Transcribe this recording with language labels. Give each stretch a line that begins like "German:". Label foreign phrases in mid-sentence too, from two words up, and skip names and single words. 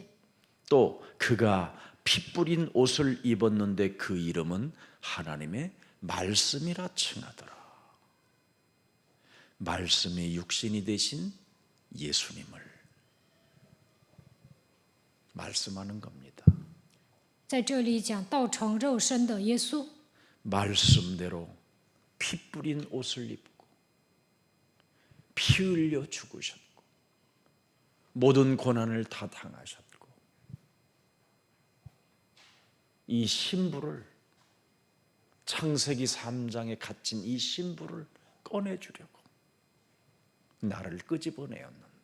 Korean: 또 그가 피 뿌린 옷을 입었는데 그 이름은 하나님의 말씀이라 칭하더라. 말씀의 육신이 되신 예수님을 말씀하는 겁니다.
Chinese: 在这里讲道成肉身的耶稣，
Korean: 말씀대로 피 뿌린 옷을 입고 피 흘려 죽으셨고 모든 고난을 다 당하셨고 이 신부를 창세기 3장에 갇힌 이 신부를 꺼내주려고 나를 끄집어내었는데